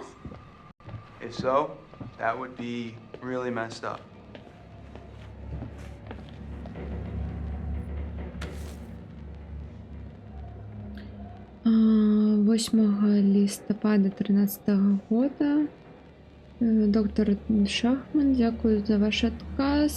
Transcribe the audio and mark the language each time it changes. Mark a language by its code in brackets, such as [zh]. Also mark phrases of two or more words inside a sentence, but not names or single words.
[en] If so, that would be really messed up. [uk] А, 8 листопада 13 года. [be] Доктор Шахман, дзякую за ваш адказ.